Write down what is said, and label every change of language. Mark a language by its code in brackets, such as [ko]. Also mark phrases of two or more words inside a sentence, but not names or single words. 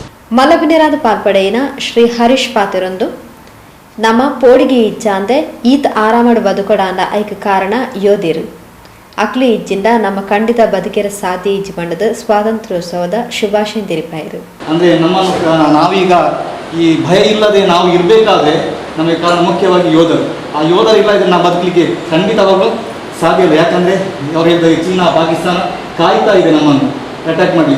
[tcy] ಮಲಬಿನೆರಾದ ಪಾಲ್ಪಡೆಯಿನ ಶ್ರೀ ಹರೀಶ್ ಪಾತಿರೊಂದು ನಮ್ಮ ಪೋಡಿಗೆ ಇಚ್ಚಾಂದೆ ಈತ ಆರಾಮಡು ಬದುಕೊಡಾಂಡ ಐಕ ಕಾರಣ ಯೋಧಿರು ಅಕ್ಲಿ ಇಜ್ಜಿಂದ ನಮ್ಮ ಖಂಡಿತ ಬದುಕಿರ ಸಾಧ್ಯ ಇಜ್ಜಿ ಬಂಡದ ಸ್ವಾತಂತ್ರ್ಯೋತ್ಸವದ ಶುಭಾಶಯ ತಿರಿಪಾಯಿರು. [kn] ಅಂದರೆ ನಮ್ಮನ್ನು ನಾವೀಗ ಈ ಭಯ ಇಲ್ಲದೆ ನಾವು ಇರಬೇಕಾದ್ರೆ ನಮಗೆ ಕಾರಣ ಮುಖ್ಯವಾಗಿ ಯೋಧರು. ಆ ಯೋಧರು ಇಲ್ಲದೆ ನಾವು ಬದುಕಲಿಕ್ಕೆ ಖಂಡಿತವಾಗಲೂ ಸಾಧ್ಯ ಇಲ್ಲ. ಯಾಕಂದರೆ ಅವ್ರು ಹೇಳಿದ ಚೀನಾ ಪಾಕಿಸ್ತಾನ ಕಾಯ್ತಾ ಇದೆ ನಮ್ಮನ್ನು ಅಟ್ಯಾಕ್ ಮಾಡಲಿಕ್ಕೆ.